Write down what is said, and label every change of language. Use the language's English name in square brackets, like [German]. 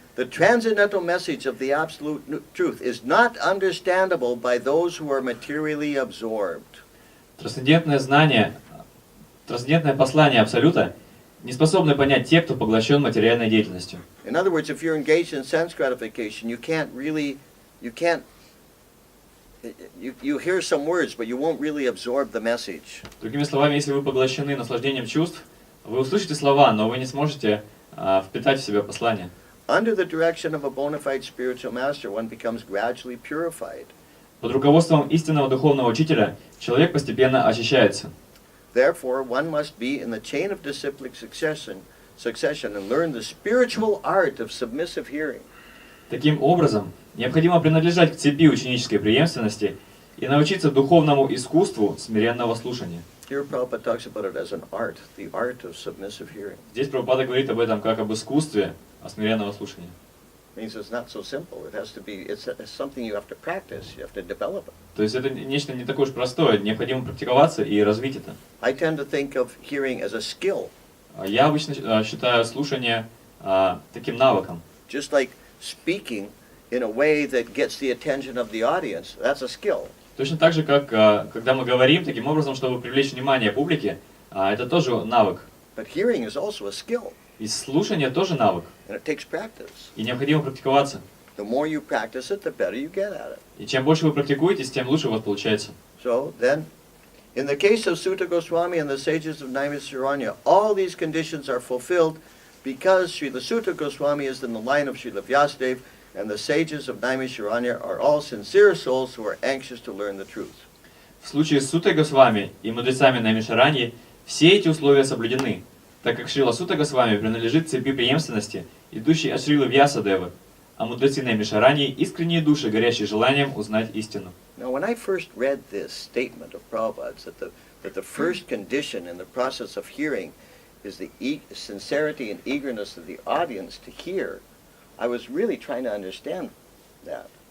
[English] the transcendental message of the absolute truth is not understandable by those who are materially absorbed. [Russian] трансцендентное знание, трансцендентное послание Абсолюта не способны понять те, кто поглощен материальной деятельностью. [English] In other words, if you're engaged in sense gratification, you hear some words, but you won't really absorb the message. [Russian] Другими словами, если вы поглощены наслаждением чувств, вы услышите слова, но вы не сможете впитать в себя послание. [English] Under the direction of a bona fide spiritual master, one becomes gradually purified. [Russian] Под руководством истинного духовного учителя человек постепенно очищается. [English] Therefore, one must be in the chain of disciplic succession and learn the spiritual art of submissive hearing. [Russian] Таким образом, необходимо принадлежать к цепи ученической преемственности и научиться духовному искусству смиренного слушания. [English] Here Prabhupada talks about it as an art, the art of submissive hearing. [Russian] Здесь Прабхупада говорит об этом как об искусстве смиренного слушания. [English] It means it's not so simple. It has to be, it's something you have to practice, you have to develop it. [Russian] То есть это нечто не такое уж простое, необходимо практиковаться и развить это. [English] I tend to think of hearing as a skill. [Russian] Я обычно считаю слушание таким навыком. [English] Just like speaking in a way that gets the attention of the audience, that's a skill. [Russian] Точно так же, как когда мы говорим таким образом, чтобы привлечь внимание публики, это тоже навык. [English] But hearing is also a skill. [Russian] И слушание тоже навык. [English] And it takes practice. [Russian] И необходимо практиковаться. [English] The more you practice it, the better you get at it. [Russian] И чем больше вы практикуетесь, тем лучше у вас получается. [English] So then, in the case of Sutta Goswami and the sages of Naimisharanya, all these conditions are fulfilled because Srila Sutta Goswami is in the line of Srila Vyasadeva, and the sages of Naimisharanya are all sincere souls who are anxious to learn the truth. [Russian] В случае с Суттой Госвами и мудрецами Наймишараньи все эти условия соблюдены, так как Шрила Сутта Госвами принадлежит к цепи преемственности, идущей от Шрилы Вьясадевы, а мудрецы Наймишараньи искренние души, горящие желанием узнать истину. [English] Now, when I first read this statement of Prabhupada's, that the first condition in the process of hearing is the sincerity and eagerness of the audience to hear, I was really trying to understand that.